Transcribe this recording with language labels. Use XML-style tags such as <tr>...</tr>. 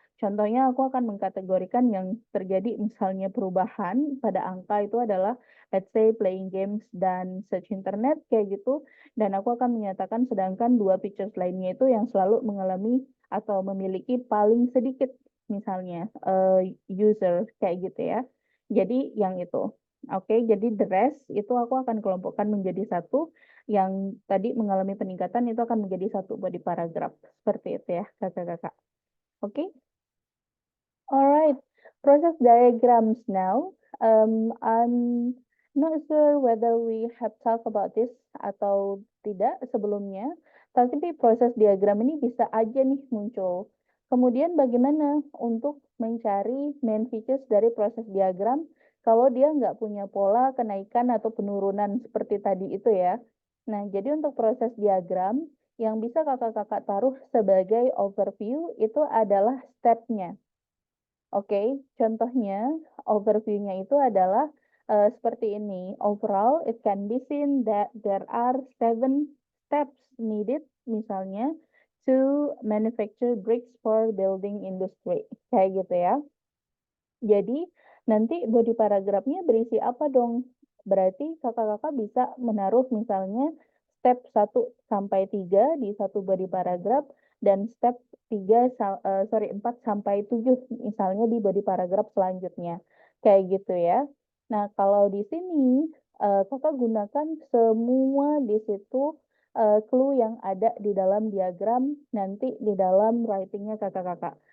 <id>Contohnya aku akan mengkategorikan yang terjadi misalnya perubahan pada angka itu adalah</id> <en>let's say playing games</en> <id>dan search internet, kayak gitu, dan aku akan menyatakan sedangkan 2 features lainnya itu yang selalu mengalami atau memiliki paling sedikit misalnya, user kayak gitu ya. Jadi yang itu. Oke, jadi</id> <en>the rest</en> <id>itu aku akan kelompokkan menjadi satu, yang tadi mengalami peningkatan itu akan menjadi satu body paragraph. Seperti itu ya, Kakak-kakak. Oke?</id> <en>Alright, process diagrams now. I'm not sure whether we have talked about this</en> <id>atau tidak sebelumnya, tapi proses diagram ini bisa aja nih muncul. Kemudian bagaimana untuk mencari main features dari proses diagram kalau dia nggak punya pola kenaikan atau penurunan seperti tadi itu ya. Nah, jadi untuk proses diagram yang bisa kakak-kakak taruh sebagai overview itu adalah step-nya. Oke, contohnya overview-nya itu adalah, seperti ini.</id> <en>Overall, it can be seen that there are 7 steps needed,</en> <id>misalnya,</id> <en>to manufacture bricks for building industry,</en> <id>kayak gitu ya. Jadi, nanti body paragrafnya berisi apa dong? Berarti kakak-kakak bisa menaruh misalnya step 1 sampai 3 di satu body paragraph dan step 4 sampai 7 misalnya di body paragraph selanjutnya. Kayak gitu ya. Nah, kalau di sini, Kakak gunakan semua di situ, clue yang ada di dalam diagram nanti di dalam writing-nya kakak-kakak.</id>